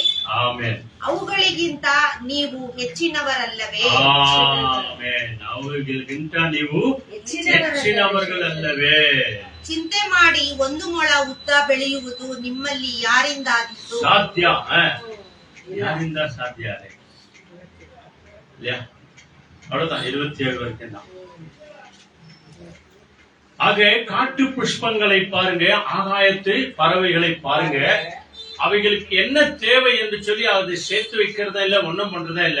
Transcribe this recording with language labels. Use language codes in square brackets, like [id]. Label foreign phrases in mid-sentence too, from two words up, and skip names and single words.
[kn] ಅವುಗಳಿಗಿಂತ ನೀವು ಹೆಚ್ಚಿನವರಲ್ಲವೇ? ಅವುಗಳಿಗಿಂತ ನೀವು ಹೆಚ್ಚಿನವರಲ್ಲವೇ? ಚಿಂತೆ ಮಾಡಿ ಒಂದು ಮೊಳ ಉದ್ದ ಬೆಳೆಯುವುದು ನಿಮ್ಮಲ್ಲಿ ಯಾರಿಂದ ಸಾಧ್ಯ? ಯಾರಿಂದ ಸಾಧ್ಯ? [ta] அவ்வளவுதான். 27 வரைக்கும் தான். ஆக காட்டு புஷ்பங்களை பாருங்க, ஆகாயத்து பறவைகளை பாருங்க, அவைகளுக்கு என்ன தேவை என்று சொல்லி அதை சேர்த்து வைக்கிறதா இல்ல, ஒண்ணும் பண்றதா இல்ல.